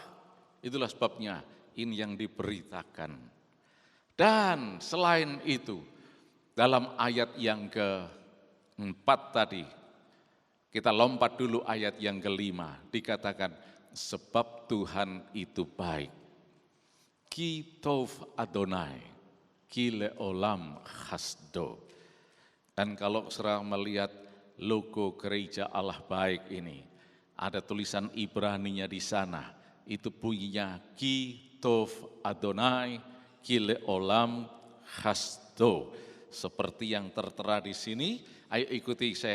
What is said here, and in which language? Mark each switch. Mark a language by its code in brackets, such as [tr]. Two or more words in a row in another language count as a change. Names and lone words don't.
[id] Itulah sebabnya ini yang diberitakan. Dan selain itu, dalam ayat yang ke-4 tadi, kita lompat dulu ayat yang ke-5, dikatakan, sebab Tuhan itu baik. [he] כי טוב אדוני, כי לעולם חסדו. [id] Dan kalau saudara melihat logo gereja Allah baik ini, ada tulisan Ibraninya di sana, itu bunyinya [he] כי טוב אדוני כי לעולם חסדו. [id] Seperti yang tertera di sini, ayo ikuti saya.